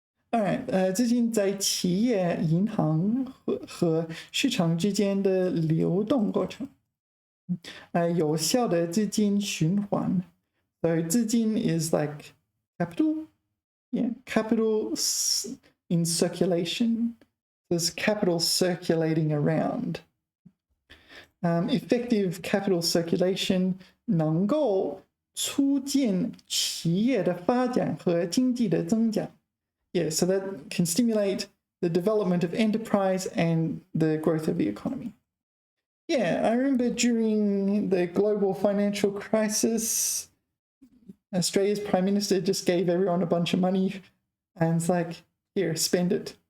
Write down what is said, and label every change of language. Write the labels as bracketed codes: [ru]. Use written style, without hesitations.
[zh] Alright, 资金在企业、银行和市场之间的流动过程. 有效的资金循环. [en] So 资金 is like capital. Yeah, capital in circulation. There's capital circulating around. Effective capital circulation [zh] 能够促进企业的发展和经济的增长. [en] Yeah, so that can stimulate the development of enterprise and the growth of the economy. Yeah, I remember during the global financial crisis, Australia's Prime Minister just gave everyone a bunch of money and it's like, here, spend it.